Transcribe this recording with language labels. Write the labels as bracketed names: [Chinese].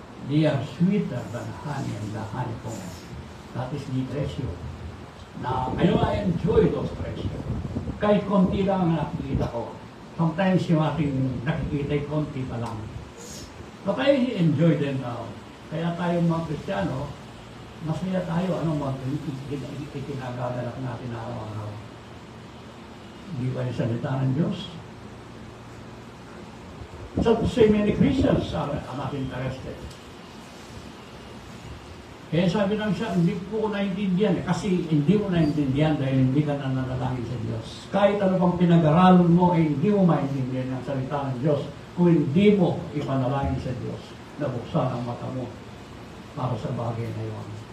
[English] They are sweeter than honey and the honeycomb. That is the treasure. [Filipino] Na ngayon [English] I enjoy those treasure. [Filipino] Kahit konti lang ang nakikita ko. Sometimes yung ating nakikita ay konti pa lang. [English] But I enjoy them now. [Filipino] Kaya tayo mga Kristiyano, masaya tayo. Anong mga itinagagalak natin araw-araw? Hindi ba yung salita ng Diyos? [English] So many Christians are not interested. [Filipino] Kaya sabi lang siya, hindi ko naintindihan. Kasi hindi mo naintindihan dahil hindi ka nananalangin sa Diyos. Kahit ano pang pinag-aralan mo, hindi mo maintindihan ang salita ng Diyos kung hindi mo ipanalangin sa Diyos na buksan ang mata mo para sa bagay na yun.